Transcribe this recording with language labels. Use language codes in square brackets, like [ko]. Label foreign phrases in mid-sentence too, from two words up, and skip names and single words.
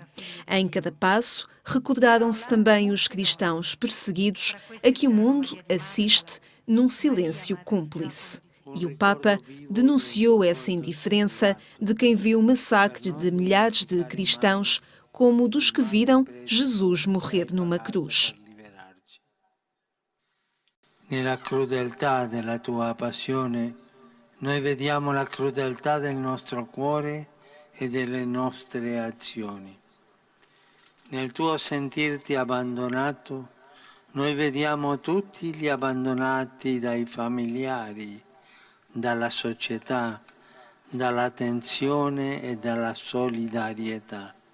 [pt] Em cada passo, recordaram-se também os cristãos perseguidos a que o mundo assiste num silêncio cúmplice. E o Papa denunciou essa indiferença de quem viu o massacre de milhares de cristãos como dos que viram Jesus morrer numa cruz. [it] Nella crudeltà della tua passione, noi vediamo la crudeltà del nostro cuore e delle nostre azioni. Nel tuo sentirti abbandonato, noi vediamo tutti gli abbandonati dai familiari, dalla società, dall'attenzione e dalla solidarietà.